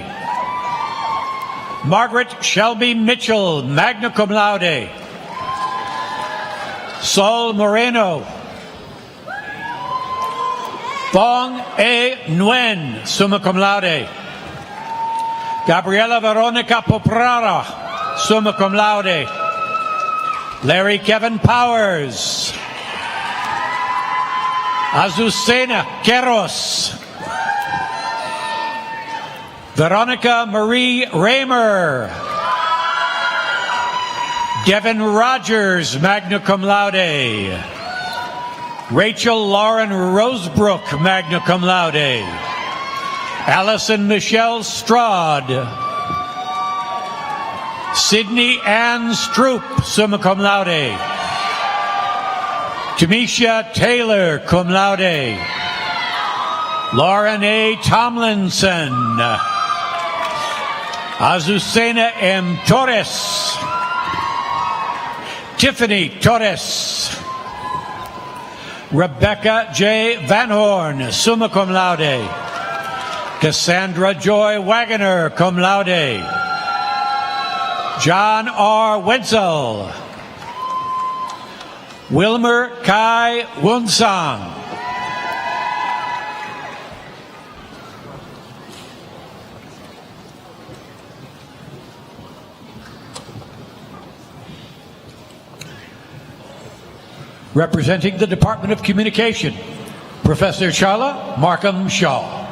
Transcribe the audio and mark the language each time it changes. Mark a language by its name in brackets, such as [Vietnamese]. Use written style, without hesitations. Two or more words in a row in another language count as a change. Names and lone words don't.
[English] Margaret Shelby Mitchell, [Latin] magna cum laude. [English] Saul Moreno. Fong A. Nguyen, [Latin] summa cum laude. [English] Gabriela Veronica Poprara, [Latin] summa cum laude. [English] Larry Kevin Powers. Azucena Queros. Veronica Marie Raymer. Devin Rogers, [Latin] magna cum laude. [English] Rachel Lauren Rosebrook, [Latin] magna cum laude. [English] Allison Michelle Strad. Sydney Ann Stroop, [Latin] summa cum laude. [English] Tamisha Taylor, [Latin] cum laude. [English] Lauren A. Tomlinson. Azucena M. Torres. Tiffany Torres. Rebecca J. Van Horn, [Latin] summa cum laude. [English] Cassandra Joy Wagoner, [Latin] cum laude. [English] John R. Wenzel. Wilmer Kai Wunsang. Representing the Department of Communication, Professor Charla Markham Shaw.